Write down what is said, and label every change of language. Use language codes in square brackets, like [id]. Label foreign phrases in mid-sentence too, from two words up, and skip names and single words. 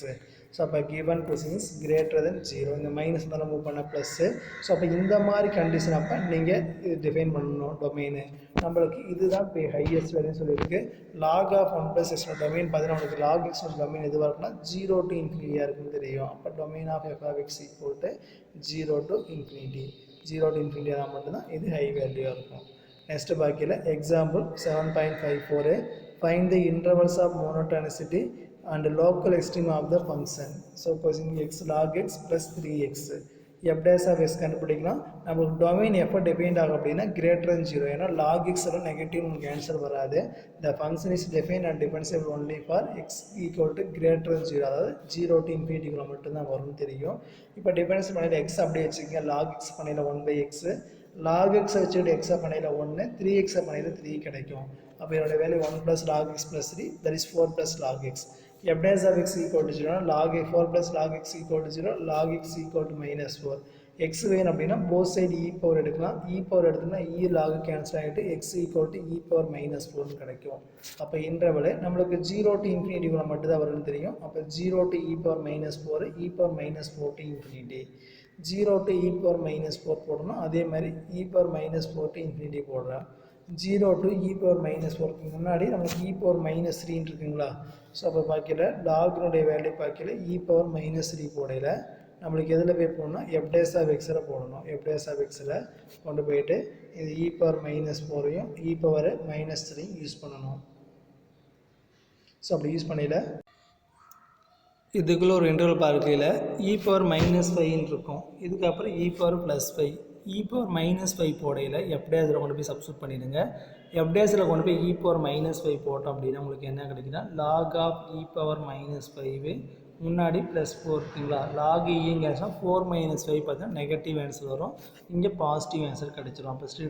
[en] so அப்போ given question is greater than 0. [ta] இந்த மைனஸ் தான் மூவ் பண்ண ப்ளஸ்ஸு. ஸோ அப்போ இந்த மாதிரி கண்டிஷன் அப்போ நீங்கள் இது டிஃபைன் பண்ணணும் டொமைனு. நம்மளுக்கு இதுதான் இப்போ [en] highest valueன்னு [ta] சொல்லியிருக்கு. [en] log of 1 + x domain [ta] பார்த்தீங்கன்னா உங்களுக்கு [en] log x domain [ta] எதுவாக இருக்குன்னா [en] 0 to infinity [ta] இருக்குன்னு தெரியும். [en] அப்போ domain of f(x) = 0 to infinity. 0 to infinity [ta] ஆனால் மட்டும்தான் இது [en] high valueவாக இருக்கும். next பாக்கியில் example 7.54 find the intervals of monotonicity and local extreme of the function. So posing x log x plus 3x f dash of x கண்டுபிடிக்கலாம். [ta] நம்மளுக்கு டொமைன் எப்போ [en] defined ஆகும் [ta] அப்படின்னா [en] greater than [ta] 0. ஏன்னா log x எல்லாம் நெகட்டிவ் உங்களுக்கு ஆன்சர் வராது. [en] the function is defined and defensible only for x = greater than 0. [ta] அதாவது [en] 0 to infinity [ta] மட்டும்தான் வரும்னு தெரியும். இப்போ டிஃபரன்ஸ் பண்ணியில் x அப்படியே வச்சுக்கோங்க. log x பண்ணியில் 1/x, log x வச்சுட்டு x பண்ணியில் 1, 3x பண்ணியில் 3 கிடைக்கும். அப்போ இதோட [en] வேல்யூ 1 + log x plus 3 that is 4 + log x. f dash of x = 0 log 4 + log x = 0 log x = -4. [ta] x வேணும் அப்படின்னா [en] both side e power [ta] எடுக்கலாம். [en] e power [ta] எடுத்தோம்னா [en] e log cancel [ta] ஆகிட்டு [en] x = e power -4 [ta] கிடைக்கும். அப்போ இன்டர்வல் நம்மளுக்கு [en] 0 to infinity [ta] மட்டும்தான் வரும்னு தெரியும். [en] அப்போ 0 to e power -4 e power -4 to infinity. 0 to e power -4 போடணும். [ta] அதே மாதிரி [en] e power -4 to infinity போடுறேன். 0 to e power -4 [ta] முன்னாடி நமக்கு [en] e power -3 [ta] இருக்குங்களா? ஸோ அப்போ பார்க்கல லாக்னுடைய வேல்யூ பார்க்கல [en] e power -3 [ta] போடையில் நம்மளுக்கு எதில் போய் போடணும்னா [en] f dash of x [ta] போடணும். [en] f dash of x [ta] கொண்டு போயிட்டு இது [en] e power -4ஐயும் e power -3 use [ta] பண்ணணும். ஸோ அப்படி யூஸ் பண்ணல இதுக்குள்ளே ஒரு இன்டர்வல் பார்க்கையில் [en] e power -5 [ta] இருக்கும். இதுக்கப்புறம் [en] e power +5 e power -5 [ta] போடையில் f dash கொண்டு போய் சப்ஸ்டியூட் பண்ணிடுங்க. f dash கொண்டு போய் [en] e power -5 [ta] போட்டோம் அப்படின்னா உங்களுக்கு என்ன கிடைக்குன்னா [en] log of e power -5 [ta] முன்னாடி +4 இருக்குங்களா? log e-ங்கிறதுனா 4 - 5 பார்த்தீங்கன்னா [en] negative answer [ta] வரும். இங்கே [en] positive answer [ta] கிடைச்சிடும்.